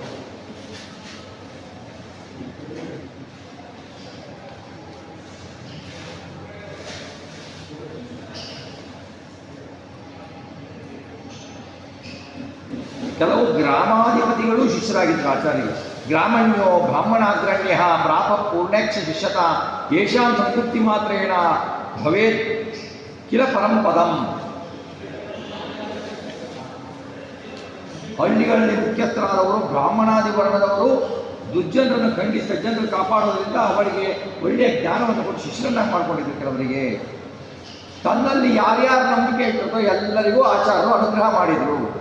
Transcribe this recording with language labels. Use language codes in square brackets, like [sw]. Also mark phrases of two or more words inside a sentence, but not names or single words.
[kn] ಕೆಲವು ಗ್ರಾಮಾಧಿಪತಿಗಳು ಶಿಷ್ಯರಾಗಿದ್ದರು ಆಚಾರ್ಯರು. [sa] ಗ್ರಾಮಣ್ಯೋ ಬ್ರಾಹ್ಮಣಾಗ್ರಣ್ಯ ಪ್ರಾಪ ಪೂರ್ಣೇಕ್ಷ ಶಿಷ್ಯತ ಯೇಷಾಂ ಸಂತೃಪ್ತಿ ಮಾತ್ರೇಣ ಭವೇತ್ ಕಿಲ ಪರಂಪದಂ. [kn] ಹಳ್ಳಿಗಳಲ್ಲಿ ಮುಖ್ಯಸ್ಥರಾದವರು ಬ್ರಾಹ್ಮಣಾದಿ ವರ್ಣದವರು ದುರ್ಜನರನ್ನು ಖಂಡಿಸಿ ಸಜ್ಜನರನ್ನು ಕಾಪಾಡೋದ್ರಿಂದ ಅವರಿಗೆ ಒಳ್ಳೆಯ ಜ್ಞಾನವನ್ನು ಕೊಟ್ಟು ಶಿಷ್ಯರನ್ನಾಗಿ ಮಾಡಿಕೊಂಡಿದ್ರು. ಕೆಲವರಿಗೆ ತನ್ನಲ್ಲಿ ಯಾರ್ಯಾರು ನಂಬಿಕೆ ಇಟ್ಟಿರುತ್ತೋ ಎಲ್ಲರಿಗೂ ಆಚಾರ್ಯರು ಅನುಗ್ರಹ ಮಾಡಿದರು.